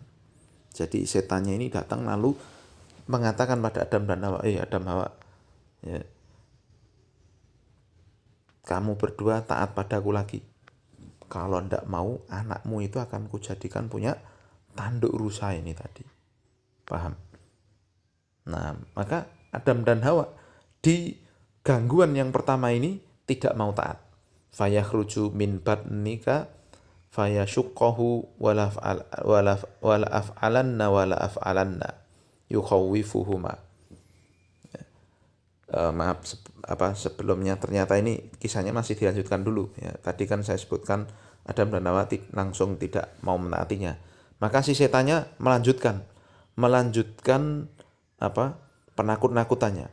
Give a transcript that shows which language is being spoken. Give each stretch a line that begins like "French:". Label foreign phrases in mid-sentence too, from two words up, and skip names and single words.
Indonesian: Jadi setannya ini datang lalu mengatakan pada Adam dan Hawa, Adam Hawa, ya, kamu berdua taat padaku lagi. Kalau ndak mau, anakmu itu akan kujadikan punya tanduk rusa ini tadi. Paham? Nah, maka Adam dan Hawa di gangguan yang pertama ini tidak mau taat.
Arabic: فيخرج من بطنك فيشقه ولأفعلن يخوفهما.
Indonesian: Maaf sebelumnya ternyata ini kisahnya masih dilanjutkan dulu ya. Tadi kan saya sebutkan Adam dan Hawa langsung tidak mau menaatinya. Maka si setannya melanjutkan penakut-nakutannya.